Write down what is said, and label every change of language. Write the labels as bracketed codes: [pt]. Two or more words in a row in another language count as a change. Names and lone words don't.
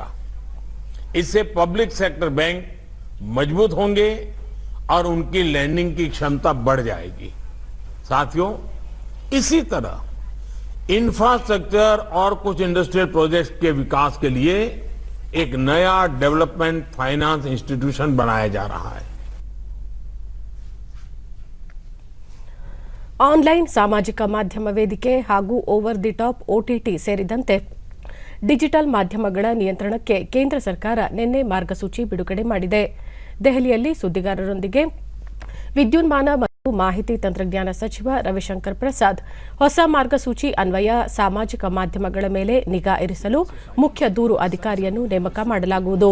[hi] इससे [en] public sector bank [hi] मजबूत होंगे और उनकी लैंडिंग की क्षमता बढ़ जाएगी. साथियों, इसी तरह इंफ्रास्ट्रक्चर और कुछ [en] industrial projects [hi] के विकास के लिए एक नया [en] development finance institution [hi] बनाया जा रहा है. [kn] ಆನ್ಲೈನ್ ಸಾಮಾಜಿಕ ಮಾಧ್ಯಮ ವೇದಿಕೆ ಹಾಗೂ [en] over the top [kn] OTT ಸೇರಿದಂತೆ ಡಿಜಿಟಲ್ ಮಾಧ್ಯಮಗಳ ನಿಯಂತ್ರಣಕ್ಕೆ ಕೇಂದ್ರ ಸರ್ಕಾರ ನಿನ್ನೆ ಮಾರ್ಗಸೂಚಿ ಬಿಡುಗಡೆ ಮಾಡಿದೆ. ದೆಹಲಿಯಲ್ಲಿ ಸುದ್ದಿಗಾರರೊಂದಿಗೆ ವಿದ್ಯುನ್ಮಾನ ಮತ್ತು ಮಾಹಿತಿ ತಂತ್ರಜ್ಞಾನ ಸಚಿವ ರವಿಶಂಕರ್ ಪ್ರಸಾದ್ ಹೊಸ ಮಾರ್ಗಸೂಚಿ ಅನ್ವಯ ಸಾಮಾಜಿಕ ಮಾಧ್ಯಮಗಳ ಮೇಲೆ ನಿಗಾ ಇರಿಸಲು ಮುಖ್ಯ ದೂರು ಅಧಿಕಾರಿಯನ್ನು ನೇಮಕ ಮಾಡಲಾಗುವುದು.